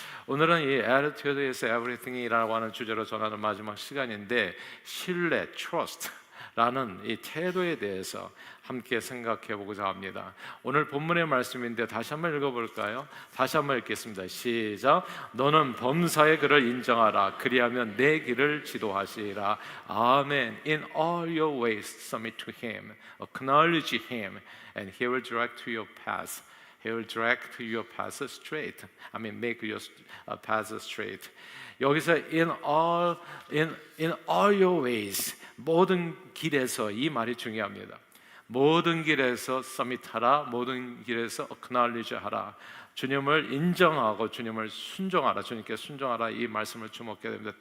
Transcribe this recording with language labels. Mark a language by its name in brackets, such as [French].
[Korean] 오늘은 이 [English] Attitude is everything [Korean] 이라고 하는 주제로 전하는 마지막 시간인데, 신뢰, trust 라는 이 태도에 대해서 함께 생각해 보고자 합니다. 오늘 본문의 말씀인데 다시 한번 읽어볼까요? 다시 한번 읽겠습니다. 시작. 너는 범사에 그를 인정하라. 그리하면 내 길을 지도하시리라. 아멘. [English] In all your ways submit to him, acknowledge him, and he will direct to your path. He will direct your path straight. I mean, make your path straight. [Korean] 여기서 [English] in all your ways, [Korean] 모든 길에서, 이 말이 중요합니다. 모든 길에서 submit하라, 모든 길에서 acknowledge 하라. 주님을 인정하고 주님을 순종하라, 주님께 순종하라, 이 말씀을 주목해야 됩니다.